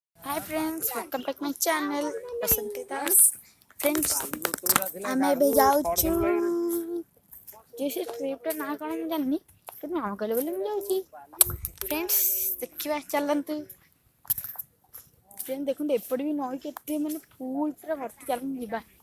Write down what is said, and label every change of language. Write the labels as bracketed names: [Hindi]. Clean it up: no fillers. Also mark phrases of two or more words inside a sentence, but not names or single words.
[English] Hi friends, welcome back my channel. Basanti Das. Friends, [Odia] ଆମେ ଏବେ ଯାଉଛୁ ଯେ ଟ୍ରିପ୍ର ନାଁ କ'ଣ ମୁଁ ଜାଣିନି କିନ୍ତୁ ମାମା କହିଲେ ବୋଲି ମୁଁ ଯାଉଛି। ଫ୍ରେଣ୍ଡସ୍ ଦେଖିବା ଚାଲନ୍ତୁ। ଫ୍ରେଣ୍ଡ ଦେଖନ୍ତୁ ଏପଟେ ବି ନଈ କେତେ ମାନେ ଫୁଲ୍ ପୁରା ଭର୍ତ୍ତି, ଚାଲନ୍ତୁ ଯିବା।